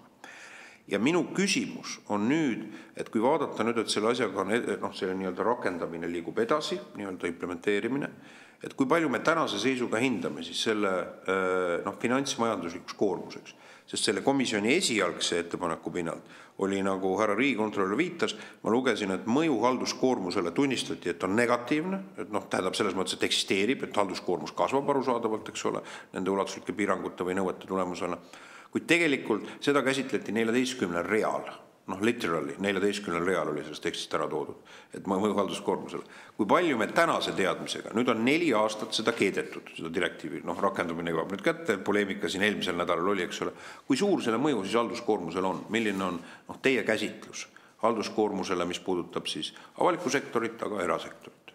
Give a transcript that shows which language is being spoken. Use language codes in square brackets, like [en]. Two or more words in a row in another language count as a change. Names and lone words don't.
[et] Ja minu küsimus on nüüd, et kui vaadata nüüd, et selle asjaga on selle nii-öelda rakendamine liigub edasi, nii-öelda implementeerimine, et kui palju me tänase seisuga hindame siis selle finantsmajanduslikuks koormuseks, sest selle komisjoni esialgse ettepaneku pinnalt oli, nagu härra riigikontrolör viitas, ma lugesin, et mõju halduskoormusele tunnistati, et on negatiivne, et tähendab selles mõttes, et eksisteerib, et halduskoormus kasvab arusaadavalt, eks ole, nende ulatuslike piirangute või nõuete tulemusena. Kuid tegelikult seda käsitleti 14 real, literally 14 real oli sellest tekstist ära toodud, et mõju halduskoormusele. Kui palju me tänase teadmisega, nüüd on 4 aastat seda keedetud, seda direktiivi, rakendumine jõuab nüüd kätte, poleemika siin eelmisel nädalal oli, eks ole. Kui suur selle mõju siis halduskoormusele on? Milline on teie käsitlus halduskoormusele, mis puudutab siis avalikku sektorit, aga erasektorit?